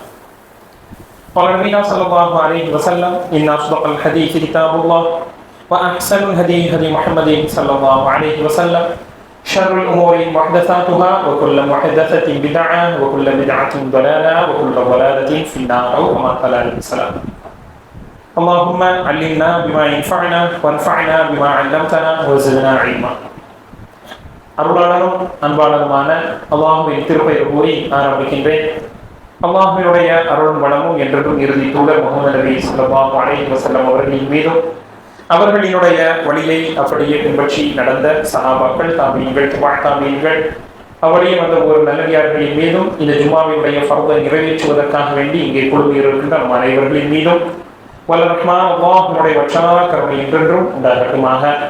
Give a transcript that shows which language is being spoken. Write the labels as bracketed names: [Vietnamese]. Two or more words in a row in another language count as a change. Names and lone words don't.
[Arabic] قال نبينا صلى الله عليه وسلم إن أصدق الحديث كتاب الله وأحسن الهدي هدي محمد صلى الله عليه وسلم شر الأمور محدثاتها وكل محدثة بدعة وكل بدعة ضلالة وكل ضلالة في النار كما قال عليه السلام. اللهم علمنا بما ينفعنا وانفعنا بما علمتنا وزدنا علما. [Tamil] அருளாளரும் அன்பாளருமான அல்லாஹ்வின் திருப்பெயர் கூறி ஆரம்பிக்கின்றேன். அல்லாஹ்வினுடைய அருளும் வளமும் என்றும் இறுதி தூதர் முஹம்மது நபி [Arabic] صلى الله عليه وسلم [Tamil] அவர்களின் மீதும் அவர்களினுடைய வழியை அப்படியே பின்பற்றி நடந்த சஹாபாக்கள் தாபீன்கள் தாபீன்கள் அவரையும் வந்த ஒரு நல்லடியார்களின் மீதும் இந்த ஜும்மாவினுடைய ஃபர்தை நிறைவேற்றுவதற்காக வேண்டி இங்கே குழுமி இருக்கின்ற நம் அனைவர்களின் மீதும் வல்ல ரஹ்மான் அல்லாஹ்வினுடைய வற்றாத கருணை என்றென்றும் உண்டாகட்டுமாக.